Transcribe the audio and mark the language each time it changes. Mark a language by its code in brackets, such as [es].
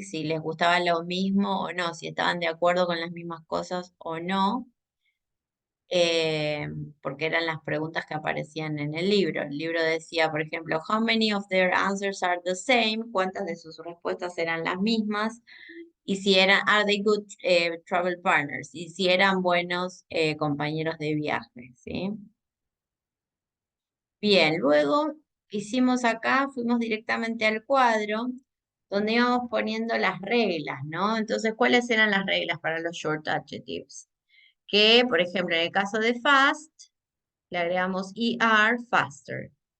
[es] Si les gustaba lo mismo o no, si estaban de acuerdo con las mismas cosas o no, eh, porque eran las preguntas que aparecían en el libro. El libro decía, por ejemplo, [en] how many of their answers are the same? [es] ¿Cuántas de sus respuestas eran las mismas? Y si eran, [en] are they good travel partners? [es] Y si eran buenos compañeros de viaje, ¿sí? Bien, luego hicimos acá, fuimos directamente al cuadro, donde íbamos poniendo las reglas, ¿no? Entonces, ¿cuáles eran las reglas para los short adjectives? Que, por ejemplo, en el caso de fast, le agregamos ER, faster.